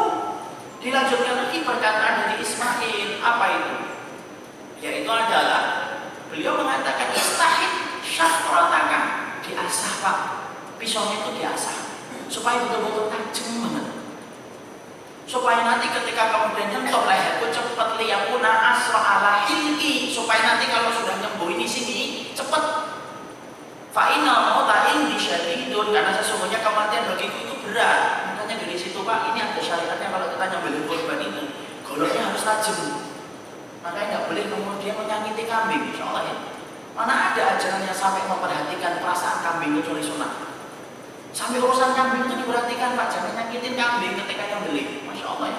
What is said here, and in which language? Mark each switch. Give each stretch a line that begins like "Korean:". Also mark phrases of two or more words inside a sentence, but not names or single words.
Indonesian: Dilanjutkan lagi perkataan dari Ismail. Apa itu? Yaitu adalah beliau mengatakan
Arabic: استحد شفرتك,
Indonesian: diasah Pak, pisaunya itu diasah supaya betul-betul tajam banget, supaya nanti ketika kemudian nyentuh leherku cepat,
Arabic: ليكون أسرع على حلقي,
Indonesian: supaya nanti kalau sudah nyembuhin di sini cepat.
Arabic: فإن الموت عندي شديد,
Indonesian: karena sesungguhnya kematian bagiku itu berat. Makanya dari situ Pak, ini ada syariatnya kalau kita nyembelih korban itu goloknya harus tajam. Makanya nggak boleh kemudian menyakiti kambing,
Arabic: إن شاء الله
Indonesian: ya. Mana ada ajarannya sampai memperhatikan perasaan kambing kecuali sunat. Sampai urusan kambing itu diperhatikan Pak, jangan nyakitin kambing ketika nyembelih,
Arabic: ما شاء الله
Indonesian: ya.